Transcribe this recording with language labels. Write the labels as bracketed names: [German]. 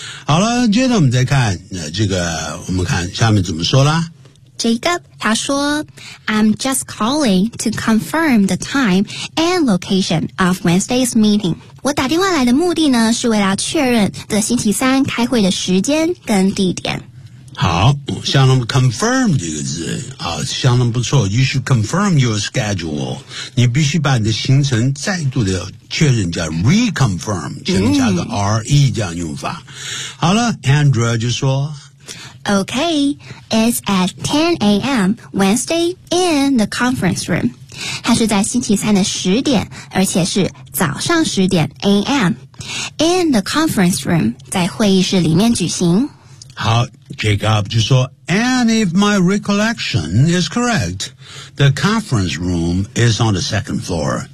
[Chinese] 好了接着我们再看那这个我们看下面怎么说啦。 [English] Jacob, [Chinese] 他说 [English] I'm just calling to confirm the time and location of Wednesday's meeting. [Chinese] 我打电话来的目的呢是为了确认这星期三开会的时间跟地点。好相当 confirm 这个字啊相当不错 [English] you should confirm your schedule. [Chinese] 你必须把你的行程再度的确认叫 reconfirm, 前面加个 RE 这样用法。好了 Andrew 就说 [English] Okay, it's at 10 a.m. Wednesday in the conference room. [Chinese] 它是在星期三的十点而且是早上十点 a.m. [English] In the conference room, [Chinese] 在会议室里面举行。 [English] 好 Jacob [Chinese] 就说 [English] And if my recollection is correct, the conference room is on the second floor.